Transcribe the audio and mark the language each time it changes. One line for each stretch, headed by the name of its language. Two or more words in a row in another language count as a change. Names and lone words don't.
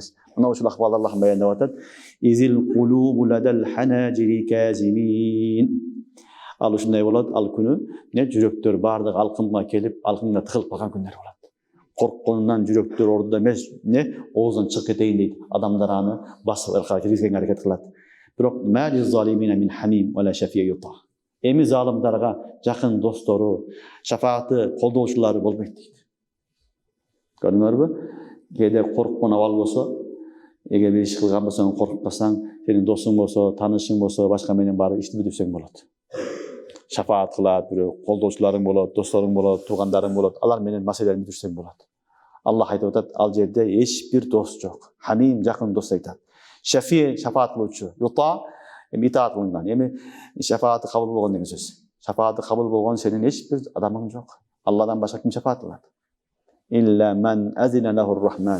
Kyrgyz: Мына ушул акыбалды Аллах баяндап атат:
Arabic: "إذ القلوب لدى الحناجر كاظمين."
Kyrgyz: Ал ушундай болот, ал күнү не жүрөктөр бардык алкымга келип, алкымга тыгылып калган күндөр болот. Коркконунан жүрөктөр ордуда эмес, не оозунан чыгып кетейин дейт. Адамдар аны басып ыркага киргизгенге аракет кылат.
Arabic: Бирок ما للظالمين من حميم ولا شفيع يطاع.
Kyrgyz: Эми залымдарга жакын достору, шафааты колдоочулары болбойт дейт. Көрдүңөрбү? Кээде корккон абал болсо, эгер бир иш кылган болсоң, коркпасаң, сенин досуң болсо, таанышың болсо, башка менен барып ишти бүтүрсөң болот. Шафаат кылат, бирөө колдоочуларың болот, досторуң болот, туугандарың болот. Алар менен маселени бүтүрсөң болот.
Uzbek: Alloh aytib o'tadi,
Kyrgyz: al жерде
Uzbek: hech bir do'st yo'q. Hamim yaqin do'st aytadi. Shafi shafaat qiluvchi, yuta itaat qilingan. Ya'ni shafaati qabul bo'lgan degan so'z. Shafaati qabul bo'lgan sening hech bir adaming yo'q. Allohdan boshqa kim shafaat qiladi?
Arabic: إلا من أذن له الرحمن.